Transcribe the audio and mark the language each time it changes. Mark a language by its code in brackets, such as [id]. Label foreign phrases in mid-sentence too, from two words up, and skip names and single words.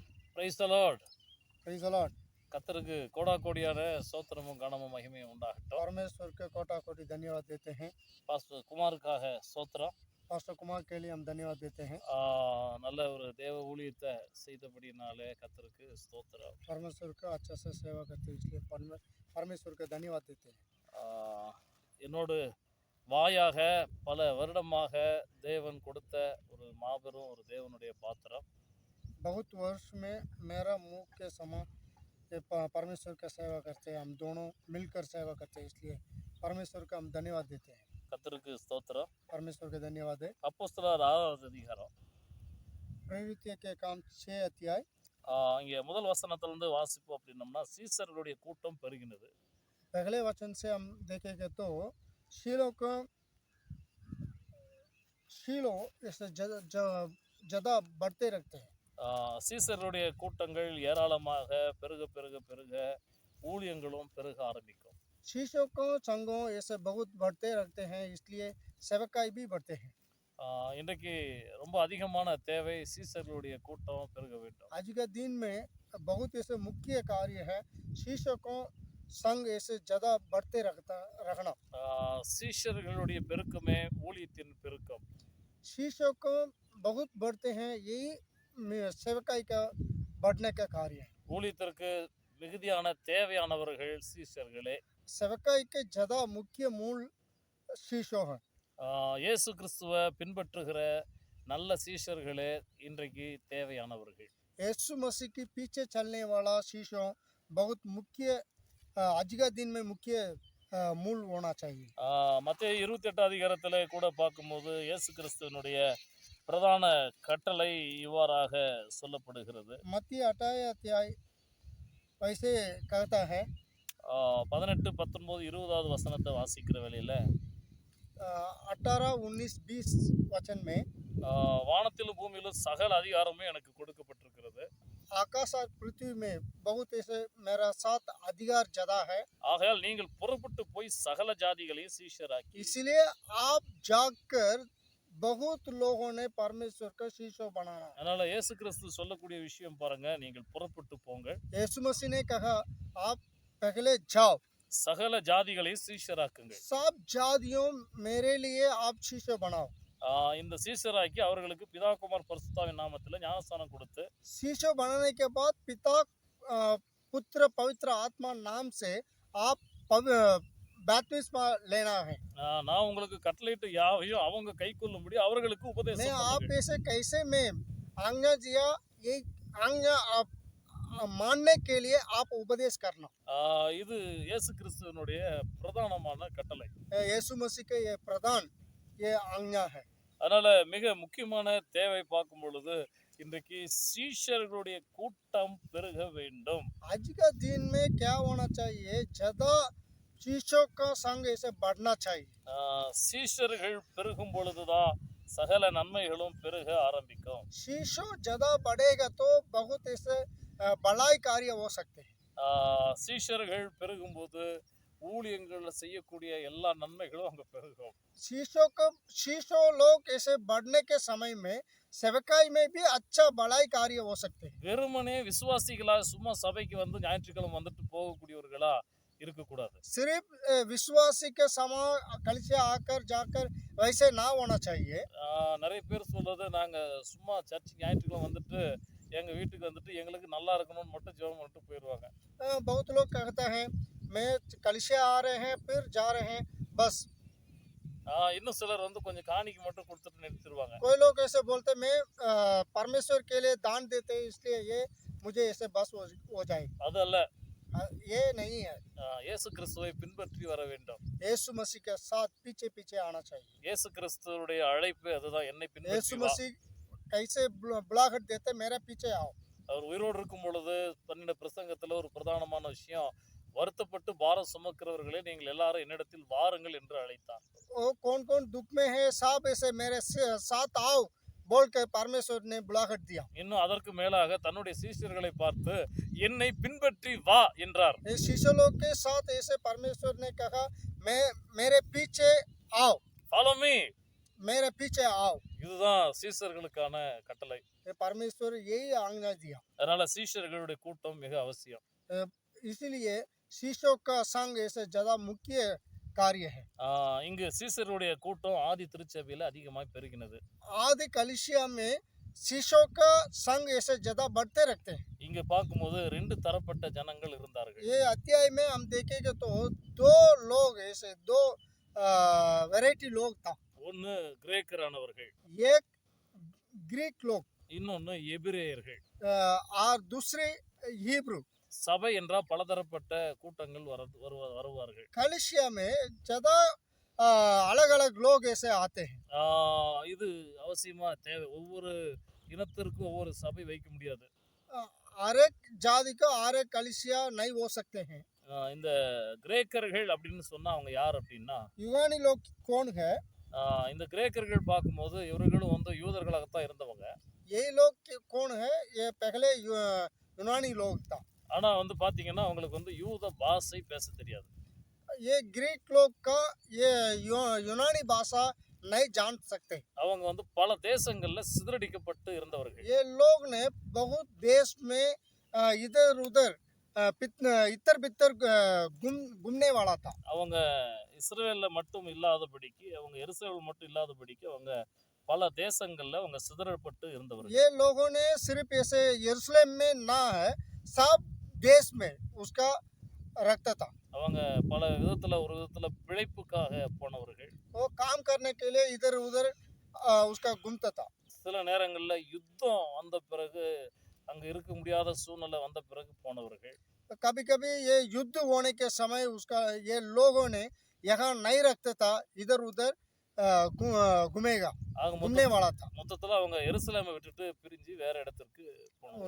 [en] Praise the Lord. Praise the Lord. [ta] கர்த்தருக்கு கோடாகோடியான ஸ்தோத்திரமும் கனமும் மகிமையும் உண்டாகட்டும். [hi] परमेश्वर के कोटि कोटि धन्यवाद देते हैं। [ta] பாஸ்டர் குமாருக்காக ஸ்தோத்திரம். [hi] पास्टर कुमार के लिए हम धन्यवाद देते हैं। [ta] நல்ல ஒரு தேவ ஊழியத்தை செய்தபடினாலே கர்த்தருக்கு ஸ்தோத்திரம். [hi] परमेश्वर का अच्छा से सेवा करते हैं, इसलिए परमेश्वर का धन्यवाद देते हैं। [ta] என்னோடு வாயாக பல வருடமாக தேவன் கொடுத்த ஒரு மாபெரும் ஒரு தேவனுடைய பாத்திரம். [hi] बहुत वर्ष में मेरा मुख के समान परमेश्वर का सेवा करते हैं। हम दोनों मिलकर सेवा करते हैं, इसलिए परमेश्वर का हम धन्यवाद देते हैं। [ta] கர்த்தருக்கு ஸ்தோத்திரம். [hi] परमेश्वर का धन्यवाद है। [ta] அப்போஸ்தலர் 6வது அதிகாரம் [hi] प्रवृत्ति के काम 6 अध्याय [ta] இங்கே முதல் வசனத்திலிருந்து வாசிப்போம். அப்படின்னம்னா சீசர்களுடைய கூட்டம் பெருகினது. [hi] पहले वचन से हम देखेंगे तो शीलो इस ज़्यादा बढ़ते रहते हैं। [ta] சீசருடைய கூட்டங்கள் ஏராளமாக பெருக பெருக பெருக ஊழியங்களும் பெருக ஆரம்பிக்கும். [hi] शीशों को संघों ऐसे बहुत बढ़ते रहते हैं, इसलिए सेवकाई भी बढ़ते हैं। [ta] இன்றைக்கு ரொம்ப அதிகமான தேவை சீசர்களுடைய கூட்டம் பெருக வேண்டும். [hi] आज के दिन में बहुत ऐसे मुख्य कार्य है, शीशों को संघ ऐसे ज़्यादा बढ़ते रखना। [ta] சீஷர்களுடைய பெருக்கமே ஊழியத்தின் பெருக்கம். [hi] शीशों को बहुत बढ़ते हैं, यही सेवकाई का बढ़ने का कार्य है। [ta] ஊழியத்திற்கு மிகுதியான தேவையானவர்கள் சீஷர்களே. [hi] सेवकाई के ज़्यादा मुख्य मूल शीशों है। [ta] இயேசு கிறிஸ்துவை பின்பற்றுகிற நல்ல சீஷர்களே இன்றைக்கு தேவையானவர்கள். [hi] यीशु मसीह के पीछे चलने वाला शीशों बहुत मुख्य आज का दिन में मुख्य मूल होना चाहिए। [ta] மத்தேயு 28 அதிகாரத்தில் கூட பார்க்கும்போது இயேசு கிறிஸ்துவனுடைய பிரதான கட்டளை இவ்வாறாக சொல்லப்படுகிறது. [hi] मत्ती 28 अध्याय वैसे कहता है। [ta] 18, 19, 20வது வசனத்தை வாசிக்கிற வேளையில் [hi] 18, 19, 20 वचन में [ta] வானத்திலும் பூமியிலும் சகல அதிகாரமும் எனக்கு கொடுக்கப்பட்டிருக்கிறது. [hi] आकाश और पृथ्वी में बहुत ऐसे मेरा साथ अधिकार ज़्यादा है। [ta] ஆகையால் நீங்கள் புறப்பட்டு போய் சகல ஜாதிகளையும் சீஷராக்கி. [hi] इसलिए आप जाकर बहुत लोगों ने परमेश्वर का शीशो बनाना। [ta] அதனால இயேசு கிறிஸ்து சொல்லக்கூடிய விஷயம் பாருங்க, நீங்கள் புறப்பட்டு போங்க. [hi] यीशु मसीह ने कहा आप पहले जाओ, [ta] சகல ஜாதிகளையும் சீஷராக்குங்க. [hi] सब जातियों मेरे लिए आप शीशो बनाओ। [ta] இந்த சீஷராக்கி அவர்களுக்கு பிதா குமார் பரிசுத்தாவின் நாமத்தில் ஞானஸ்தானம் கொடுத்து [hi] शीशो बनाने के बाद पिता पुत्र पवित्र आत्मा नाम से आप बपतिस्मा लेना है। [ta] நான் உங்களுக்கு கட்டளையிட்டு யாவையும் அவங்க கைக்கொள்ளும்படி அவர்களுக்கு உபதேசம் [hi] मैं आप [ta] பண்ணுங்க. [hi] ऐसे कैसे में आज्ञा दिया, ये आज्ञा आप मानने के लिए आप उपदेश करना। [ta] இது இயேசு கிறிஸ்துவனுடைய பிரதானமான கட்டளை. [hi] यीशु मसीह के ये प्रधान ये आज्ञा है। [ta] அதனால மிக முக்கியமான தேவை பார்க்கும் பொழுது இன்றைக்கு சீஷர்களுடைய கூட்டம் பெருக வேண்டும். [hi] आज का दिन में क्या होना चाहिए, ज़्यादा शीशों का संग ऐसे बढ़ना चाहिए। [ta] சீஷர்கள் பெருகும் பொழுதுதான் சகல நன்மைகளும் பெருக ஆரம்பிக்கும். [hi] शीशो ज़्यादा बढ़ेगा तो बहुत ऐसे बड़ाई कार्य हो सकते हैं। [ta] சீஷர்கள் பெருகும்போது ஊழியங்களில் செய்யக்கூடிய எல்லா நன்மைகளும் அங்கே பெருகும். [hi] शीशों लोग ऐसे बढ़ने के समय में सेवकाई में भी अच्छा बड़ाई कार्य हो सकते हैं। [ta] வெறுமனே விசுவாசிகளா சும்மா சபைக்கு வந்து ஞாயிற்றுக்கிழமை வந்துட்டு போகக்கூடியவர்களா இருக்கக்கூடாது. [hi] सिर्फ विश्वासी के समान कलिसिया आकर जाकर वैसे ना होना चाहिए। [ta] நிறைய பேர் சொல்றது, நாங்கள் சும்மா சர்ச் ஞாயிற்றுக்கிழமை வந்துட்டு எங்கள் வீட்டுக்கு வந்துட்டு எங்களுக்கு நல்லா இருக்கணும்னு மட்டும் ஜெபம் பண்ணிட்டு போயிடுவாங்க. [hi] बहुत लोग कहते हैं मैं कलिसिया आ रहे हैं फिर जा रहे हैं बस। [ta] இன்னும் சிலர் வந்து கொஞ்சம் காணிக்கு மட்டும் கொடுத்துட்டு நிறுத்திடுவாங்க. [hi] कोई लोग ऐसे बोलते मैं परमेश्वर के लिए दान देते हैं इसलिए ये मुझे ऐसे बस हो जाए। [ta] அதல்ல, [hi] ये नहीं है। [ta] இயேசு கிறிஸ்துவை பின்பற்றி வர வேண்டும். [hi] यीशु मसीह के साथ पीछे पीछे आना चाहिए। [ta] இயேசு கிறிஸ்துவுடைய அழைப்பு அதுதான், என்னை [hi] यीशु [ta] பின்பற்றி வா. [hi] मसीह कैसे बुलाहट देते मेरे पीछे आओ। [ta] அவர் உயிரோடு இருக்கும் பொழுது பண்ணின பிரசங்கத்தில் ஒரு பிரதானமான விஷயம், வருத்தப்பட்டு பாரம் சுமக்கிறவர்களே நீங்கள் எல்லாரும் என்னிடத்தில் வாருங்கள் என்று அழைத்தார். [hi] कौन कौन दुख में है सब ऐसे मेरे साथ आओ बोल कर परमेश्वर ने बुलाहट दिया। [ta] இன்னும் அதற்கு மேலாக தன்னுடைய சீஷர்களை பார்த்து என்னை பின்பற்றி வா என்றார். [hi] शिष्य लोग के साथ ऐसे परमेश्वर ने कहा मैं मेरे पीछे आओ, [en] Follow me. [hi] मेरे पीछे आओ। [ta] இதுதான் சீஷர்களுக்கான கட்டளை. [hi] ये परमेश्वर यही आज्ञा दिया। [ta] அதனால சீஷர்களுடைய கூட்டம் மிக அவசியம். [hi] इसलिए शिष्यों का संग ऐसे ज्यादा मुख्य कार्य है। [ta] இங்கு சீஷருடைய கூட்டம் ஆதி திருச்சபையில அதிகமாய் பெருகினது. [hi] आदि कलिसिया में शिष्यों का संग ऐसे ज्यादा बढ़ते रखते हैं। [ta] இங்க பார்க்கும்போது ரெண்டு தரப்பட்ட ஜனங்கள் இருந்தார்கள். [hi] ये अध्याय में हम देखेंगे तो दो लोग ऐसे दो वैरायटी लोग था। [ta] ஒன்னு கிரேக்கரானவர்கள், [hi] एक ग्रीक लोग [ta] இன்னொன்னு எபிரேயர்கள். [hi] और दूसरे हिब्रू। [ta] சபை என்றால் பலதரப்பட்ட கூட்டங்கள் வருவார்கள். [hi] कलिसिया में ज्यादा अलग अलग लोग ऐसे आते हैं। [ta] இது அவசியமா தேவை. ஒவ்வொரு இனத்திற்கும் ஒவ்வொரு சபை வைக்க முடியாது. [hi] हर एक जाति का हर एक कलिसिया नहीं हो सकते हैं। [ta] இந்த கிரேக்கர்கள் அப்படின்னு சொன்னா அவங்க யார் அப்படின்னா, [hi] यूनानी लोग कौन है? [ta] இந்த கிரேக்கர்கள் பார்க்கும்போது இவர்களும் வந்து யூதர்களாகத்தான் இருந்தவங்க. [hi] ये लोग कौन है? ये पहले यूनानी लोग था। [ta] ஆனா வந்து பாத்தீங்கன்னா அவங்களுக்கு வந்து யூத பாஷை பேச தெரியாது. [hi] ये ग्रीक लोग का ये यूनानी भाषा नहीं जान सकते। [ta] அவங்க வந்து பல தேசங்கள்ல சிதறடிக்கப்பட்டு இருந்தவர்கள். [hi] ये लोग ने बहुत देश में इधर उधर इतर बितर घूमने वाला था। [ta] அவங்க இஸ்ரவேல்ல மட்டும் இல்லாதபடிக்கு, அவங்க எருசலேம் மட்டும் இல்லாதபடிக்கு அவங்க பல தேசங்கள்ல அவங்க சிதறப்பட்டு இருந்தவர்கள். [hi] ये लोगों ने सिर्फ ऐसे यरूशलेम में ना है, सब देश में उसका रखता था। [ta] அவங்க பல விதத்துல ஒரு விதத்துல பிழைப்புக்காக போனவர்கள். [hi] वो काम करने के लिए इधर उधर उसका घूमता था। [ta] சில நேரங்கள்ல யுத்தம் வந்த பிறகு, அங்க இருக்க முடியாத சூழ்நிலை வந்த பிறகு போனவர்கள். [hi] कभी कभी ये युद्ध होने के समय उसका ये लोगों ने यहाँ नहीं रखता था, इधर उधर घूमेगा घूमने वाला था। [ta] மொத்தத்துல அவங்க எருசலேமை விட்டுட்டு பிரிஞ்சு வேற இடத்திற்கு போனாங்க.